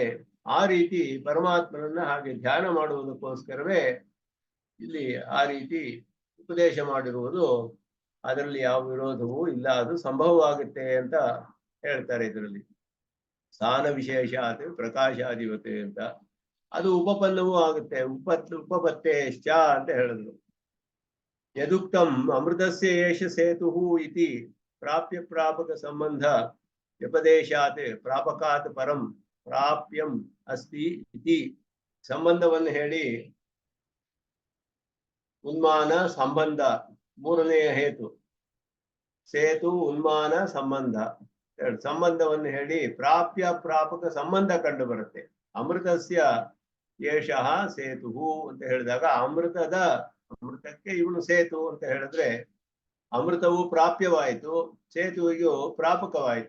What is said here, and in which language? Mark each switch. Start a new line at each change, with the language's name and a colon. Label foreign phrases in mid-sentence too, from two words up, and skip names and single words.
Kannada: ಆ ರೀತಿ ಪರಮಾತ್ಮನನ್ನ ಹಾಗೆ ಧ್ಯಾನ ಮಾಡುವುದಕ್ಕೋಸ್ಕರವೇ ಇಲ್ಲಿ ಆ ರೀತಿ ಉಪದೇಶ ಮಾಡಿರುವುದು. ಅದರಲ್ಲಿ ಯಾವ ವಿರೋಧವೂ ಇಲ್ಲ, ಅದು ಸಂಭವವಾಗುತ್ತೆ ಅಂತ ಹೇಳ್ತಾರೆ ಇದರಲ್ಲಿ.
Sanskrit: ಸ್ಥಾನ ವಿಶೇಷಾತ್ ಪ್ರಕಾಶಾಧಿಪತೆ
Kannada: ಅಂತ ಅದು ಉಪಪನ್ನವೂ ಆಗುತ್ತೆ. ಉಪಪತ್ತೇಶ್ಚ ಅಂತ ಹೇಳಿದ್ರು.
Sanskrit: ಯದುಕ್ತಂ ಅಮೃತಸ್ಯ ಏಷ ಸೇತು ಇತಿ ಪ್ರಾಪ್ಯ ಪ್ರಾಪಕ ಸಂಬಂಧ ವ್ಯಪದೇಶಾತ್ ಪ್ರಾಪಕಾತ್ ಪರಂ ಪ್ರಾಪ್ಯಂ ಅಸ್ತಿ ಇತಿ
Kannada: ಸಂಬಂಧವನ್ನು ಹೇಳಿ ಉನ್ಮಾನ ಸಂಬಂಧ ಮೂರನೆಯ ಹೇತು. ಸೇತು ಉನ್ಮಾನ ಸಂಬಂಧ ಸಂಬಂಧವನ್ನು ಹೇಳಿ ಪ್ರಾಪ್ಯ ಪ್ರಾಪಕ ಸಂಬಂಧ ಕಂಡು ಬರುತ್ತೆ.
Sanskrit: ಅಮೃತಸ್ಯ ಏಷಃ ಸೇತು
Kannada: ಅಂತ ಹೇಳಿದಾಗ ಅಮೃತಕ್ಕೆ ಇವನು ಸೇತು ಅಂತ ಹೇಳಿದ್ರೆ ಅಮೃತವು ಪ್ರಾಪ್ಯವಾಯಿತು, ಸೇತುವಿಗೂ ಪ್ರಾಪಕವಾಯಿತು.